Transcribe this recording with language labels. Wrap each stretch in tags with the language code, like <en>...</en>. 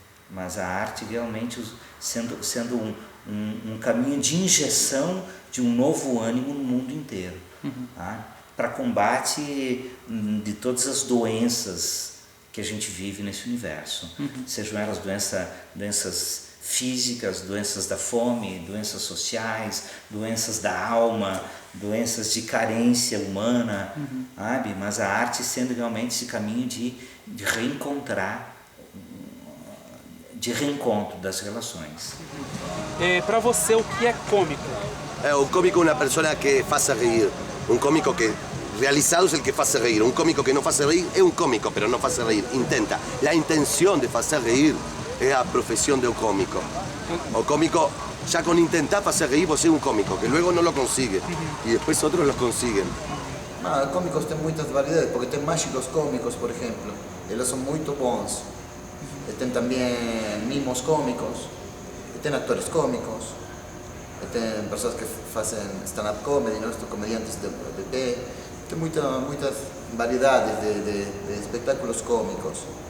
<pt>Mas a arte realmente sendo um caminho de injeção de um novo ânimo no mundo inteiro, para combate de todas as doenças que a gente vive nesse universo, sejam elas doenças físicas, doenças da fome, doenças sociais, doenças da alma, doenças de carência humana, sabe? Mas a arte sendo realmente esse caminho de reencontrar, de reencontro das relações. Para você, o que é cômico?</pt> <es>Un cómico es una persona que hace reír, un cómico que realizado es el que hace reír, un cómico que no hace reír es un cómico, pero no hace reír, intenta. La intención de hacer reír es la profesión de un cómico. O cómico, ya con intentar hacer reír vos sos un cómico, que luego no lo consigue, y después otros lo consiguen.</es> <pt>Cómicos tem muitas variedades, porque tem mágicos cómicos, por exemplo, eles são muito bons. Tem também mimos cómicos, tem atores cómicos, tem pessoas que fazem stand-up comedy, comediantes de pé. Tem muitas variedades de espetáculos cómicos.</pt>